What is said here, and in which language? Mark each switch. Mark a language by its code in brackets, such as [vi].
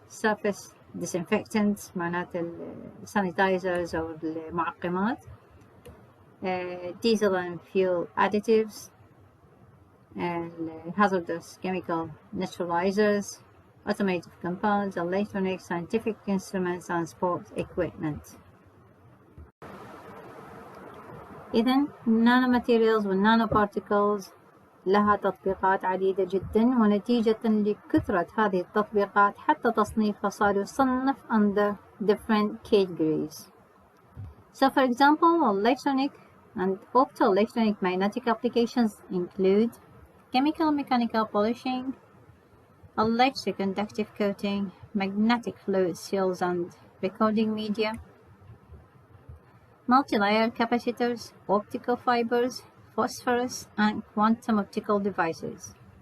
[en] surface disinfectants [ar] معناته [en] sanitizers [ar] أو المعقمات. [en] diesel and fuel additives. hazardous chemical neutralizers, automotive compounds, electronic, scientific instruments and sports equipment. [ar] إذن nanomaterials والنانوبارتيكلز لها تطبيقات عديدة جدا، ونتيجة لكثرة هذه التطبيقات حتى تصنيفها صار يصنف [en] under different categories. So for example, electronic and optoelectronic magnetic applications include chemical mechanical polishing, electric conductive coating, magnetic fluid seals and recording media, multi-layer capacitors, optical fibers, phosphorus, and quantum optical devices.